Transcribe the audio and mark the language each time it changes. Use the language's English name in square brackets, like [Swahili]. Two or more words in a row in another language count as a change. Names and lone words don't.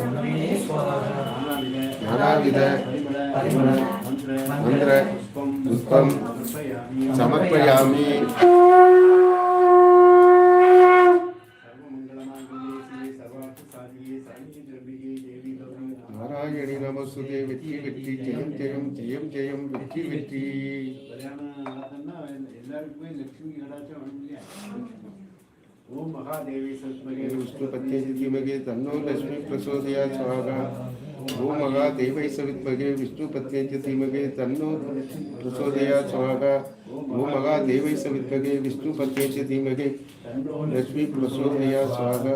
[Sanskrit] नानाविध मंत्र पुष्पं समर्पयामि नारायणी नमस्ते [Tamil] வெற்றி வெற்றி ஜெயம் ஜெயம் ஜெயம் ஜெயம் வெற்றி வெற்றி எல்லாருக்குமே லட்சுமி கடாட்சம் வரும் இல்லையா [Sanskrit] ओम महादेवी सत्मगे विष्णुपत्नी धीमहि तन्नो लक्ष्मी प्रचोदयात् स्वाहा ओम महादेवी सविद्महे विष्णुपत्नी धीमहि तन्नो प्रचोदयात् स्वाहा ओम महादेवी सविद्महे विष्णुपत्नी धीमहि लक्ष्मी प्रचोदयात् स्वाहा